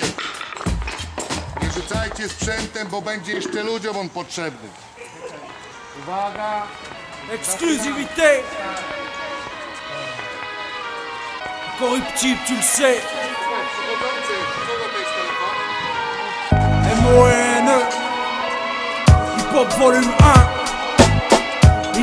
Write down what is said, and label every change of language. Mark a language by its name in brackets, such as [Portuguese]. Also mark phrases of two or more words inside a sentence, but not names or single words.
[Polish] Nie rzucajcie sprzętem, bo będzie jeszcze ludziom on potrzebny. Uwaga. [French] Exclusivité. Corruptible, tu le sais. MON Hip Hop volume 1.